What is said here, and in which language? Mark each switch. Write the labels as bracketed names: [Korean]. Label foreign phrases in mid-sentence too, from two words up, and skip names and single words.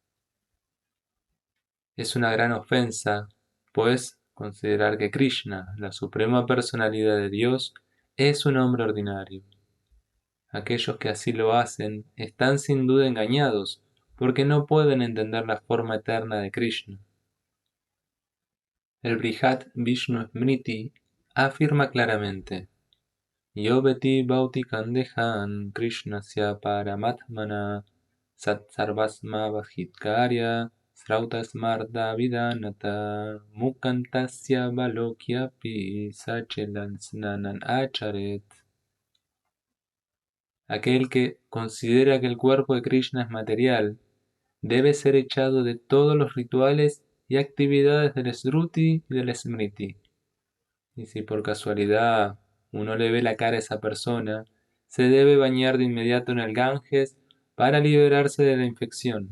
[Spanish] Es una gran ofensa, pues, considerar que Krishna, la suprema personalidad de Dios, es un hombre ordinario. Aquellos que así lo hacen están sin duda engañados, porque no pueden entender la forma eterna de Krishna. El Brihad Vishnu Smriti afirma claramente: [Sanskrit] Yo veti bhautikam Krishnasya paramatmana satsarvasma vajitkarya srautasmarda vidanata mukantasya balokyapi sachelan snanan acharet. [Spanish] Aquel que considera que el cuerpo de Krishna es material debe ser echado de todos los rituales y actividades del Sruti y del Smriti. Y si por casualidad uno le ve la cara a esa persona, se debe bañar de inmediato en el Ganges para liberarse de la infección.